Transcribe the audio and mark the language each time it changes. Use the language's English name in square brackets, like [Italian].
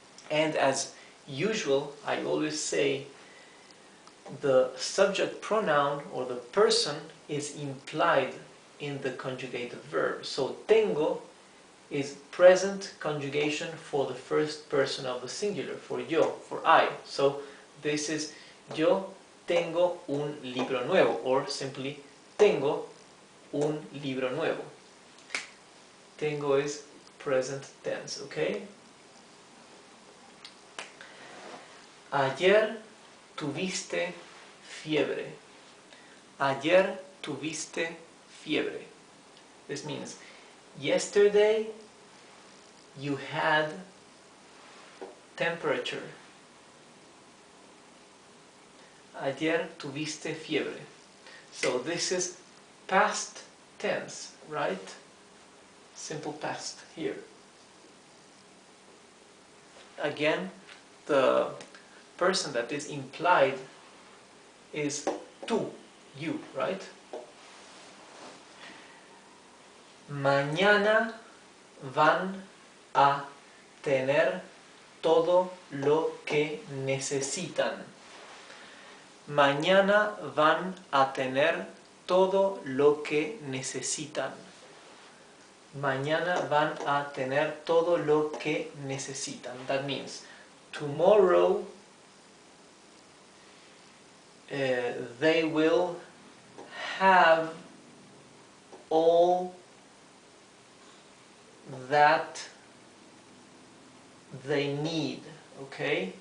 [English] And as usual, I always say the subject pronoun or the person is implied in the conjugated verb. So, tengo is present conjugation for the first person of the singular, for yo, for I. So, this is [Spanish] yo tengo un libro nuevo, [English] or simply [Spanish] tengo un libro nuevo. [English] Tengo is present tense, okay? [Spanish] Ayer tuviste fiebre. Ayer tuviste fiebre. [English] This means yesterday you had temperature. [Spanish] Ayer tuviste fiebre. [English] So this is past tense, right? Simple past here. Again, the person that is implied is tú, you, right? [Spanish] Mañana van a tener todo lo que necesitan. Mañana van a tener todo lo que necesitan. Mañana van a tener todo lo que necesitan. [English] That means tomorrow they will have all that they need. Okay?